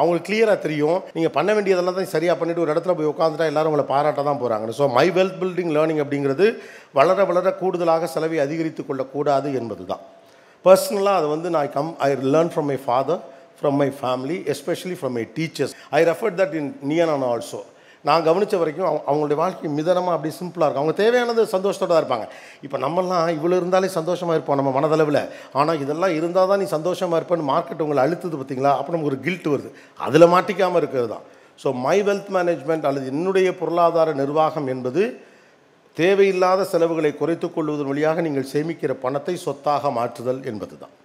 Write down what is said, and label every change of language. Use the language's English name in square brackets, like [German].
[Tamil] அவங்களுக்கு கிளியராக தெரியும், நீங்கள் பண்ண வேண்டியதெல்லாம் தான் சரியாக பண்ணிவிட்டு ஒரு இடத்துல போய் உட்காந்துட்டா எல்லாரும் உங்களை பாராட்ட தான் போகிறாங்க. [English] so my wealth building learning [Tamil] அப்படிங்கிறது வளர வளர கூடுதலாக செலவை அதிகரித்து கொள்ளக்கூடாது என்பது தான். பர்சனலாக அதை [English] I learn from my father, from my family, especially from my teachers. I referred that in Niyanan also. [Tamil] நான் கவனித்த வரைக்கும் அவங்களுடைய வாழ்க்கை மிதனமாக அப்படி சிம்பிளாக இருக்கும். அவங்க தேவையானது சந்தோஷத்தோடு தான் இருப்பாங்க. இப்போ நம்மளாம் இவ்வளோ இருந்தாலே சந்தோஷமாக இருப்போம் நம்ம மனதளவில். ஆனால் இதெல்லாம் இருந்தால் தான் நீ சந்தோஷமாக இருப்பேன்னு மார்க்கெட் உங்களை அழுத்துது பார்த்தீங்களா, அப்போ நமக்கு ஒரு கில்ட் வருது. அதில் மாட்டிக்காமல் இருக்கிறது தான். [English] so my wealth management [Tamil] அல்லது என்னுடைய பொருளாதார நிர்வாகம் என்பது தேவையில்லாத செலவுகளை குறைத்துக் கொள்வதன் வழியாக நீங்கள் சேமிக்கிற பணத்தை சொத்தாக மாற்றுதல் என்பது தான்.